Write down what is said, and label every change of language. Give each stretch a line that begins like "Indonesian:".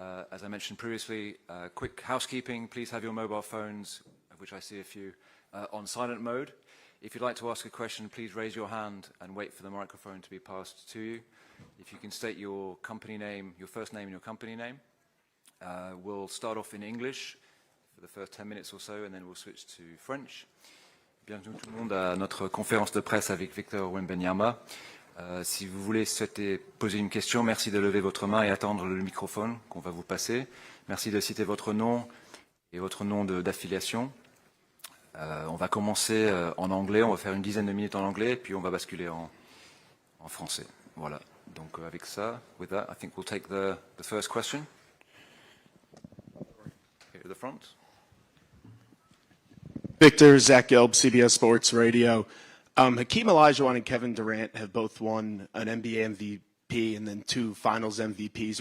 English: As I mentioned previously, quick housekeeping. Please have your mobile phones, of which I see a few, on silent mode. If you'd like to ask a question, please raise your hand and wait for the microphone to be passed to you. If you can state your company name, your first name and your company name. We'll start off in English for the first 10 minutes or so, and then we'll switch to French.
French: Bienvenue tout le monde à notre conférence de presse avec Victor Wembanyama. Si vous voulez souhaiter poser une question, merci de lever votre main et attendre le microphone qu'on va vous passer. Merci de citer votre nom et votre nom d'affiliation. On va commencer en anglais, on va faire une dizaine de minutes en anglais, puis on va basculer en français. Voilà. Donc avec ça,
English: with that, I think we'll take the first question. Here at the front. Victor, Zach Gelb, CBS Sports Radio. Hakeem Olajuwon and Kevin Durant have both won an NBA MVP and then 2 Finals MVPs.